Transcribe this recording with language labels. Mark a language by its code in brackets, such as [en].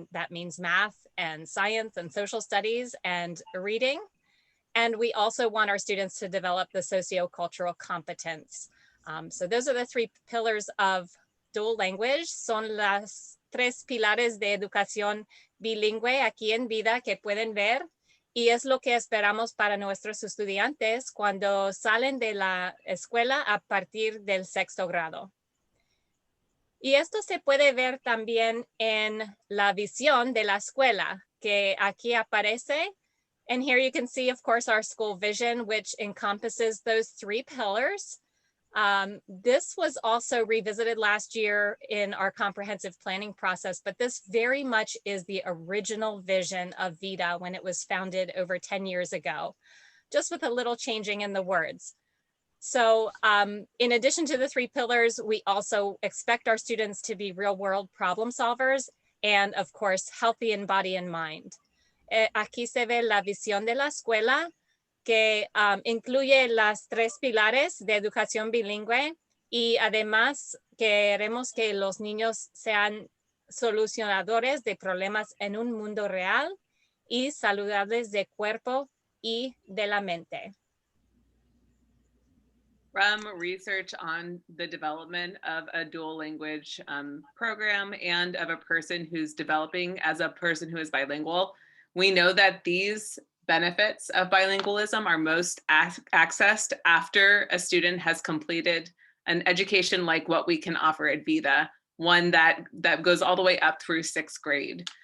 [en] And that means math and science and social studies and reading. And we also want our students to develop the sociocultural competence. So those are the 3 pillars of dual language. [es] Son las 3 pilares de educación bilingüe aquí en Vida que pueden ver. Y es lo que esperamos para nuestros estudiantes cuando salen de la escuela a partir del 6º grado. Y esto se puede ver también en la visión de la escuela que aquí aparece. [en] And here you can see, of course, our school vision, which encompasses those 3 pillars. This was also revisited last year in our comprehensive planning process, but this very much is the original vision of Vida when it was founded over 10 years ago, just with a little changing in the words. So in addition to the 3 pillars, we also expect our students to be real world problem solvers and of course, healthy in body and mind. [es] Aquí se ve la visión de la escuela que incluye las 3 pilares de educación bilingüe y además queremos que los niños sean solucionadores de problemas en un mundo real y saludables de cuerpo y de la mente. [en] From research on the development of a dual language program and of a person who's developing as a person who is bilingual, we know that these benefits of bilingualism are most accessed after a student has completed an education like what we can offer at Vida, one that goes all the way up through 6th grade.